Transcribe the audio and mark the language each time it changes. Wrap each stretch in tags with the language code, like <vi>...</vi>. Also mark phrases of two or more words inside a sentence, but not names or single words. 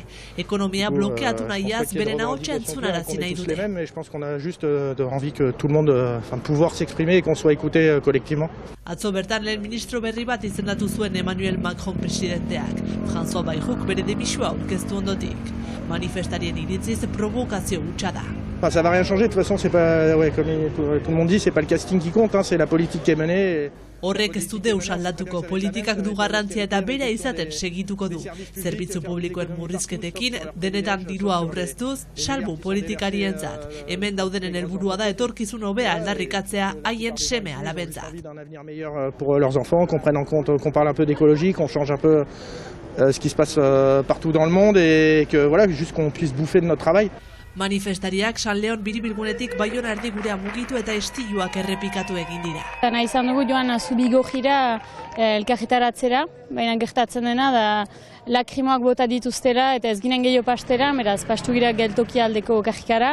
<eu>Ekonomia blokeatu nahiaz beren ahotsa entzunarazi nahi dute. Atzo bertan lehen ministro berri bat izendatu zuen Emmanuel Macron presidenteak. François Bayrou bere demisua aurkeztu ondotik. Manifestarien iritziz provokazio hutsa da.</eu> <fr>Ça va rien changer, de toute façon, c'est pas, ouais, comme tout le monde dit, c'est pas le casting qui compte, c'est la politique qui est menée.</fr> <eu>Horrek ez du deus aldatuko, politikak du garrantzia eta bera izaten segituko du. Zerbitzu publikoen murrizketekin, denetan dirua aurreztuz, salbu politikarientzat. Hemen daudenen helburua da etorkizun hobea aldarrikatzea haien seme alabentzat.</eu> <fr>Pour leurs enfants, qu'on prenne en compte, qu'on parle un peu d'écologie, qu'on change un peu ce qui se passe partout dans le monde et que voilà, juste qu'on puisse bouffer de notre travail.</fr> <eu>Manifestariak San Leon biribilgunetik Baiona erdigurea mugitu eta istiluak errepikatu egin dira. Nahi izan dugu joan Zubigojira elkarretaratzera, baina gertatzen dena da lakrimoak bota dituztera eta ez ginen gehiago pastera, beraz pastu gira geltoki aldeko kajikara.</eu>